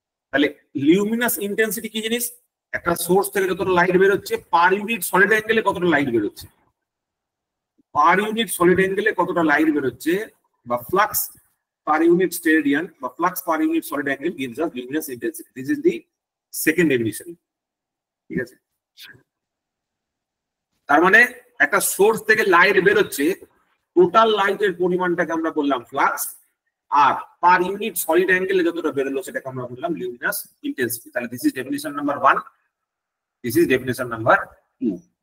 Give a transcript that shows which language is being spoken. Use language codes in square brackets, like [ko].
[bn] তাহলে লিউমিনাস ইন্টেন্সিটি কি জিনিস, একটা সোর্স থেকে যতটা লাইট বের হচ্ছে পার ইউনিট সলিড অ্যাঙ্গেলে কতটা লাইট বের হচ্ছে, পার ইউনিট সলিড অ্যাঙ্গেলে কতটা লাইট বের হচ্ছে, বা ফ্লাক্স পার ইউনিট স্টেরেডিয়ান বা flux per unit solid angle [en] gives us luminous intensity. This is the second definition, [bn] ঠিক আছে? তার মানে একটা সোর্স থেকে লাইট বের হচ্ছে, টোটাল লাইটের পরিমাণটাকে আমরা বললাম ফ্লাক্স, আর পার ইউনিট সলিড অ্যাঙ্গেলে যতটা বেরোলো সেটাকে আমরা বললাম luminous intensity. [en] তাহলে this is definition number 1, this is definition number 2।